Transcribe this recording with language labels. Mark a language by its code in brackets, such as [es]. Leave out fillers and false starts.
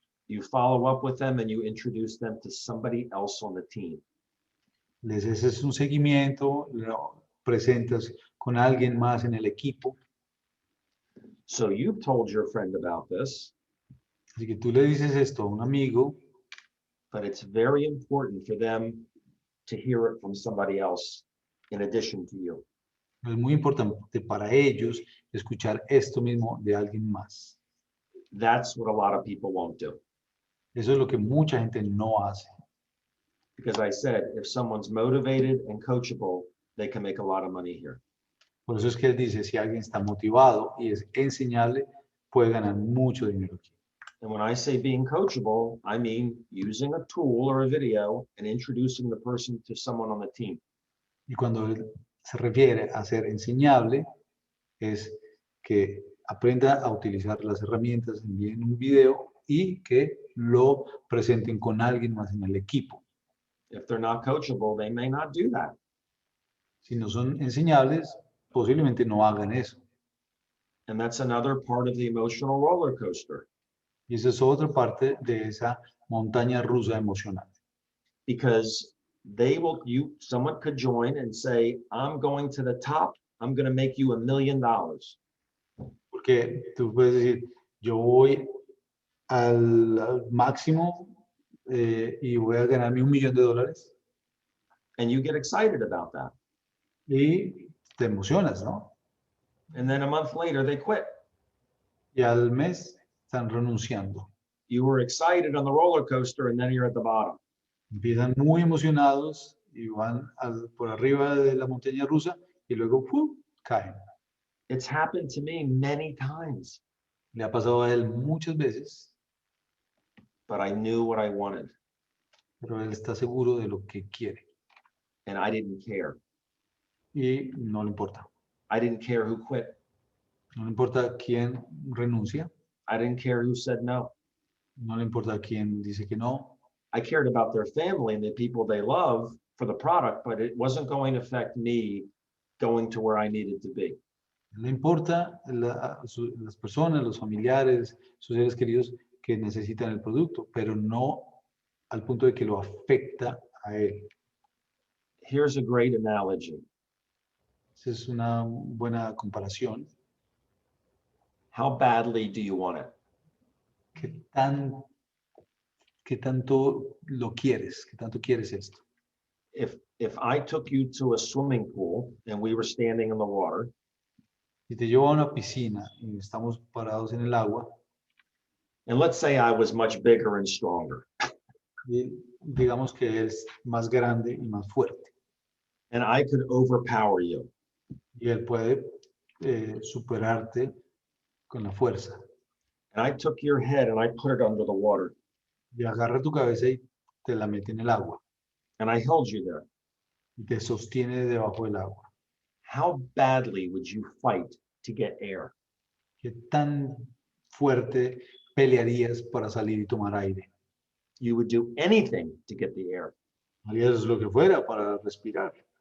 [en] You follow up with them and you introduce them to somebody else on the team. [es] Les haces un seguimiento, lo presentas con alguien más en el equipo. [en] So you've told your friend about this, [es] Así que tú le dices esto a un amigo, [en] but it's very important for them to hear it from somebody else in addition to you. [es] es muy importante para ellos escuchar esto mismo de alguien más. [en] That's what a lot of people won't do. [es] Eso es lo que mucha gente no hace. [en] Because I said, if someone's motivated and coachable, they can make a lot of money here. [es] Por eso es que él dice, si alguien está motivado y es enseñable, puede ganar mucho dinero aquí. [en] And when I say being coachable, I mean using a tool or a video and introducing the person to someone on the team. [es] Y cuando él se refiere a ser enseñable, es que aprenda a utilizar las herramientas, envíen un video y que lo presenten con alguien más en el equipo. [en] If they're not coachable, they may not do that. [es] Si no son enseñables, posiblemente no hagan eso. [en] And that's another part of the emotional roller coaster, [es] Y esa es otra parte de esa montaña rusa emocional. [en] because someone could join and say, I'm going to the top, I'm going to make you $1 million. [es] Porque tú puedes decir, yo voy al máximo y voy a ganarme $1 millón. [en] And you get excited about that. [es] Y te emocionas, ¿no? [en] And then a month later, they quit. [es] Y al mes están renunciando. [en] You were excited on the roller coaster, and then you're at the bottom. [es] Empiezan muy emocionados y van por arriba de la montaña rusa y luego caen. [en] It's happened to me many times, [es] Le ha pasado a él muchas veces, [en] but I knew what I wanted, [es] pero él está seguro de lo que quiere [en] and I didn't care. [es] y no le importa. [en] I didn't care who quit. [es] No le importa quién renuncia, [en] I didn't care who said no. [es] no le importa quién dice que no. [en] I cared about their family and the people they love for the product, but it wasn't going to affect me going to where I needed to be. [es] Le importa las personas, los familiares, sus seres queridos que necesitan el producto, pero no al punto de que lo afecta a él. [en] Here's a great analogy. [es] Esa es una buena comparación. [en] How badly do you want it? [es] ¿Qué tanto lo quieres? ¿Qué tanto quieres esto? [en] If I took you to a swimming pool and we were standing in the water, [es] Si te llevo a una piscina y estamos parados en el agua, [en] and let's say I was much bigger and stronger, [es] y digamos que es más grande y más fuerte, [en] and I could overpower you, [es] y él puede superarte con la fuerza, [en] and I took your head and I put it under the water, [es] y agarra tu cabeza y te la mete en el agua, [en] and I held you there, [es] y te sostiene debajo del agua. [en] how badly would you fight to get air? [es] ¿Qué tan fuerte pelearías para salir y tomar aire? [en] You would do anything to get the air. [es] Harías lo que fuera para respirar.